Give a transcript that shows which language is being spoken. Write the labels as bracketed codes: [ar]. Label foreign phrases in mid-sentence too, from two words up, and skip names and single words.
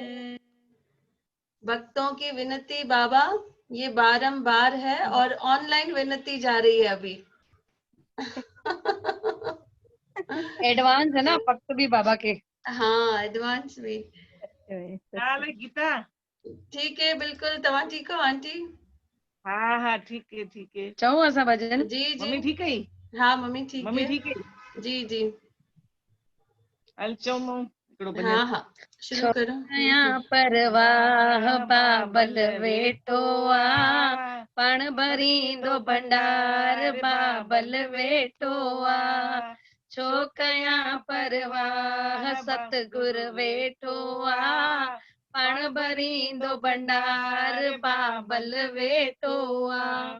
[hi] है, भक्तों की विनती बाबा ये बारंबार है, और ऑनलाइन विनती जा रही है अभी। एडवांस है ना भक्त भी बाबा के। हाँ, एडवांस भी। हाल है गीता। ठीक है, बिल्कुल। [sd] तव्हां ठीक हो आंटी? [hi] हाँ हाँ ठीक है ठीक है। [sd] चऊं असां भजन? [hi] जी जी, मम्मी ठीक है? हाँ मम्मी ठीक मम्मी है। ठीक है? जी जी, [sd] हल चऊं मां हिकिड़ो भॼन। [hi] हाँ हाँ, शुरू करो। [sd] छोकया परवाह बाबल वेठो आ, पण भरींदो भंडार बाबल वेठो आ, छोकया परवाह सतगुर वेठो आ, पण भरींदो भंडार बाबल वेठो आ,